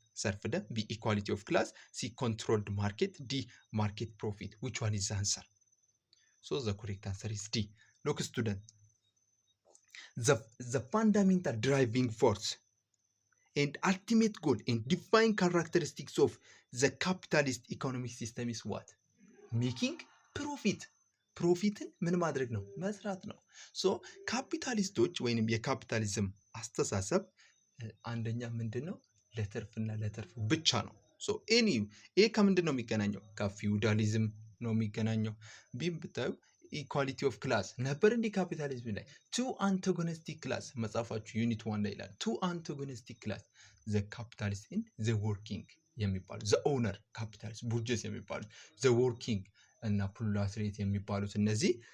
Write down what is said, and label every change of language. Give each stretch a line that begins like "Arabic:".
English: ሰርፍደ ቢ ኢኳሊቲ ኦፍ ክላስ ሲ ኮንትሮልድ ማርኬት ዲ ማርኬት ፕሮፊት which one is the answer? So the correct answer is D. Look student, the fundamental driving force and ultimate goal and defining characteristics of the capitalist economic system is what? Making profit.
Amharic: ፕሮፊትን ምን ማድረግ ነው? መስራት ነው። ሶ ካፒታሊስቶች ወይንም የካፒታሊዝም አስተሳሰብ አንደኛ ምንድነው? ለትርፍና ለትርፍ ብቻ ነው። ሶ ይሄ ከምንድን ነው የሚገናኘው? ከፊውዳሊዝም ነው የሚገናኘው። ቢም ብታዩ ኢኳሊቲ ኦፍ ክላስ ነበር እንዲህ ካፒታሊዝም ላይ ቱ አንታጎኒስቲክ ክላስ መጽሐፋችሁ ዩኒት 1 ላይ ይላል። ቱ አንታጎኒስቲክ ክላስ ዘ ካፒታሊስት ኤንድ ዘ ወርኪንግ የሚባሉ ዘ ኦውነር ካፒታሊስት ቡርጀስ የሚባሉ ዘ ወርኪንግ እና ፕሮሌታሪያት የሚባሉት እነዚህ